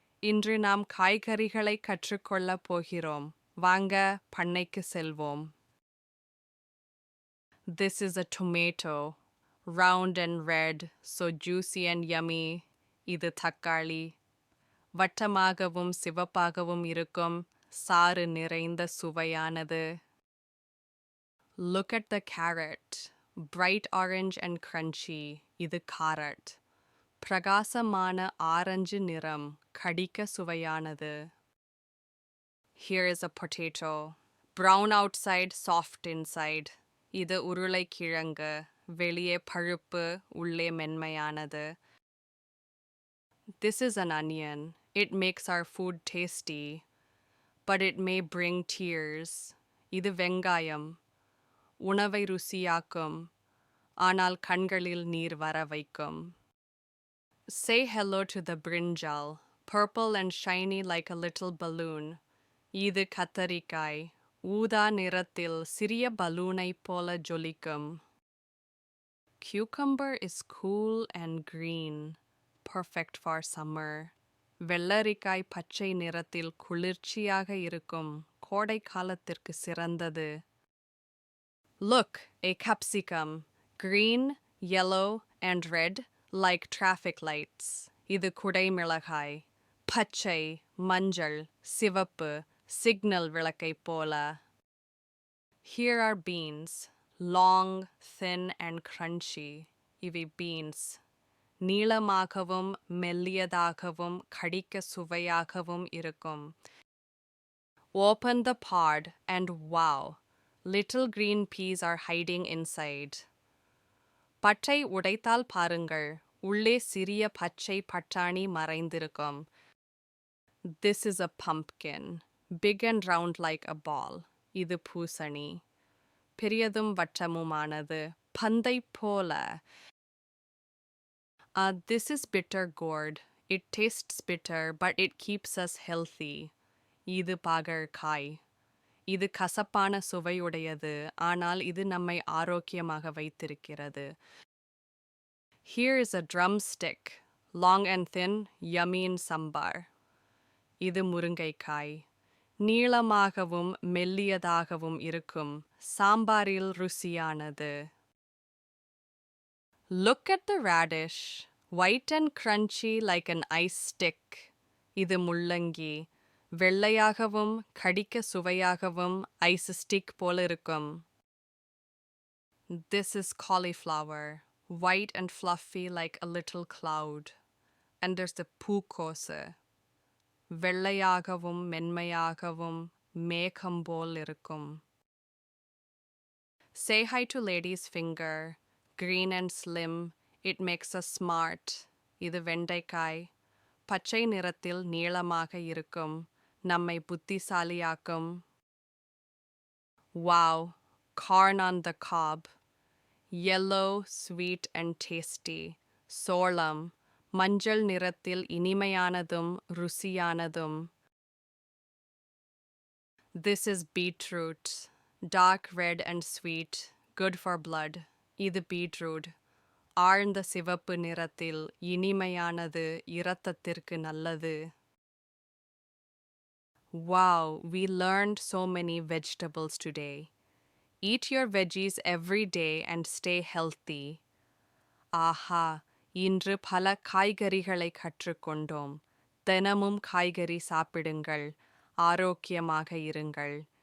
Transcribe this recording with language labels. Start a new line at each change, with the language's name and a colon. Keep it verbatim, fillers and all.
Tamil: இன்று நாம் காய்கறிகளை கற்றுக்கொள்ளப் போகிறோம். வாங்க பண்ணைக்கு செல்வோம்.
English: This is a tomato, round and red, so juicy and yummy.
Tamil: இது தக்காளி, வட்டமாகவும் சிவப்பாகவும் இருக்கும், சாறு நிறைந்த சுவையானது.
English: Look at the carrot. Bright orange and crunchy.
Tamil: இது carrot. பிரகாசமான ஆரஞ்சு நிறம், கடிக்க சுவையானது.
English: Here is a potato. Brown outside, soft inside.
Tamil: இது உருளைக்கிழங்கு, வெளியே பழுப்பு, உள்ளே மென்மையானது.
English: This is an onion. It makes our food tasty, but it may bring tears.
Tamil: இது வெங்காயம், உணவை ருசியாக்கும், ஆனால் கண்களில் நீர் வர வைக்கும்.
English: Say hello to the brinjal, purple and shiny like a little balloon.
Tamil: இது கத்தரிக்காய், ஊதா நிறத்தில் சிறிய பலூனை போல ஜொலிக்கும்.
English: Cucumber is cool and green, perfect for summer.
Tamil: வெள்ளரிக்காய் பச்சை நிறத்தில் குளிர்ச்சியாக இருக்கும், கோடை காலத்திற்கு சிறந்தது.
English: Look, a capsicum. Green, yellow, and red, like traffic lights.
Tamil: இது குடைமிளகாய், பச்சை, மஞ்சள், சிவப்பு, சிக்னல் விளக்கை போல.
English: Here are beans. Long, thin, and crunchy.
Tamil: இவை beans. நீளமாகவும் மெல்லியதாகவும் கடிக்க சுவையாகவும் இருக்கும்.
English: Open the pod and wow, little green peas are hiding inside.
Tamil: பட்டை உடைத்தால் பாருங்கள், உள்ளே சிறிய பச்சை பட்டாணி மறைந்திருக்கும்.
English: This is a pumpkin, big and round like a ball.
Tamil: இது பூசணி, பெரியதும் வட்டமுமானது, பந்தை போல.
English: Uh, this is bitter gourd. It tastes bitter, but it keeps us healthy.
Tamil: இது பாகற்காய், இது கசப்பான சுவையுடையது, ஆனால் இது நம்மை ஆரோக்கியமாக வைத்திருக்கிறது.
English: Here is a drumstick, long and thin, yummy in sambar.
Tamil: இது முருங்கைக்காய், நீளமாகவும் மெல்லியதாகவும் இருக்கும், சாம்பாரில் ருசியானது.
English: Look at the radish, white and crunchy like an ice stick.
Tamil: இது முள்ளங்கி, வெள்ளையாகவும் கடிக்க சுவையாகவும் ஐஸ் ஸ்டிக் போல இருக்கும்.
English: This is cauliflower, white and fluffy like a little cloud. And there's the
Tamil: பூக்கோசு, வெள்ளையாகவும் மென்மையாகவும் மேகம் போல் இருக்கும்.
English: Say hi to lady's finger. Green and slim, it makes us smart.
Tamil: இது வெண்டைக்காய், பச்சை நிறத்தில் நீளமாக இருக்கும், நம்மை புத்திசாலியாக்கும்.
English: Wow, corn on the cob. Yellow, sweet and tasty.
Tamil: சோளம், மஞ்சள் நிறத்தில் இனிமையானதும் ருசியானதும்.
English: This is beetroot. Dark red and sweet. Good for blood.
Tamil: இது beetroot. ஆழ்ந்த சிவப்பு நிறத்தில் இனிமையானது, இரத்தத்திற்கு நல்லது.
English: Wow, we learned so many vegetables today. Eat your veggies every day and stay healthy.
Tamil: ஆஹா, இன்று பல காய்கறிகளை கற்றுக்கொண்டோம். தினமும் காய்கறி சாப்பிடுங்கள், ஆரோக்கியமாக இருங்கள்.